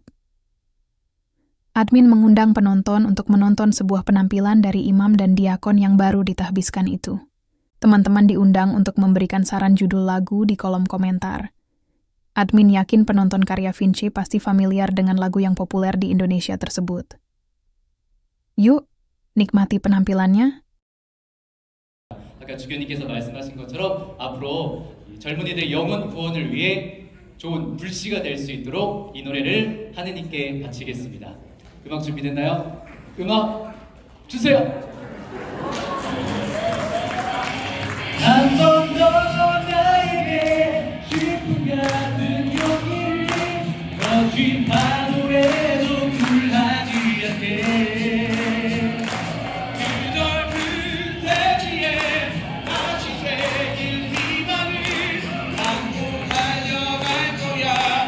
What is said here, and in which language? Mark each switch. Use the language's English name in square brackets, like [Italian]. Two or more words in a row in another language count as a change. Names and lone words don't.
[Indonesian] Admin mengundang penonton untuk menonton sebuah penampilan dari imam dan diakon yang baru ditahbiskan itu. Teman-teman diundang untuk memberikan saran judul lagu di kolom komentar. Admin yakin penonton Karya Vinci pasti familiar dengan lagu yang populer di Indonesia tersebut. Yuk, nikmati penampilannya. [Korean] 아까 주교님께서 말씀하신 것처럼 앞으로 젊은이들 영혼 구원을 위해 좋은 불씨가 될 수 있도록 이 노래를 하느님께 바치겠습니다. 음악 준비됐나요? 음악 주세요. 한 번 더 나에게 슬픔 같은 용기를 거친 파도에도 굴하지 않게 그 넓은 대지에 다시 새길 희망을 안고 달려갈 거야.